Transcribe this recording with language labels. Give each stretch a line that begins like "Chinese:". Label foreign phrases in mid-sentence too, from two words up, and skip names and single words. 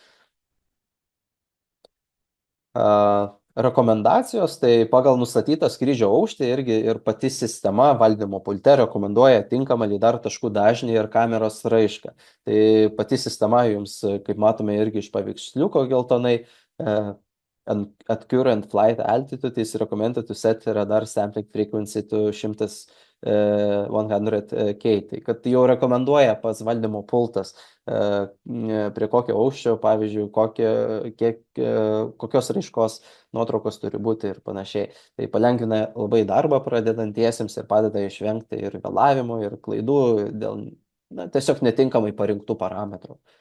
Lithuanian: Rekomendacijos, tai pagal nustatytą skrydžio aukštį irgi ir pati sistema valdymo pulte rekomenduoja tinkamą lidar taškų dažnį ir kameros raišką. Tai pati sistema jums, kaip matome irgi iš paveiksliuko geltonai,
English: at current flight altitude is recommended to set radar sampling frequency to 100K.
Lithuanian: Tai kad jau rekomenduoja pas valdymo pultas, prie kokio aukščio, pavyzdžiui, kokios raiškos nuotraukos turi būti ir panašiai. Tai palengvina labai darbą pradedantiesiems ir padeda išvengti ir vėlavimų, ir klaidų dėl tiesiog netinkamai parinktų parametrų.